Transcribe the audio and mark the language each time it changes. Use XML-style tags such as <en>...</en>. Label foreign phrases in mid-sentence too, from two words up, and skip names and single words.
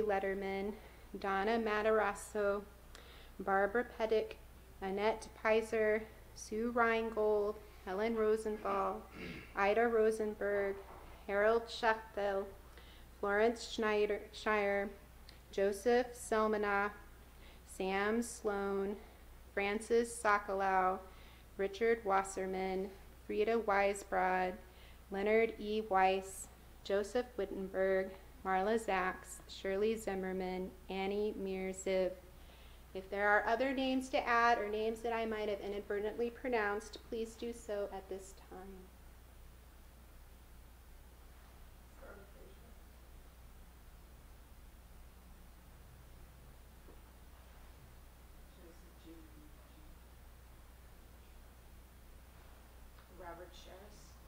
<en>Letterman, Donna Matarazzo, Barbara Pettick, Annette Pizer, Sue Reingold, Helen Rosenthal, Ida Rosenberg, Harold Schachtel, Florence Shire, Joseph Selmanoff, Sam Sloan, Francis Sokolow, Richard Wasserman, Frida Weisbrod, Leonard E. Weiss, Joseph Wittenberg, Marla Zaks, Shirley Zimmerman, Annie Mirziv. If there are other names to add or names that I might have inadvertently pronounced, please do so at this time. Robert Sherris.</en>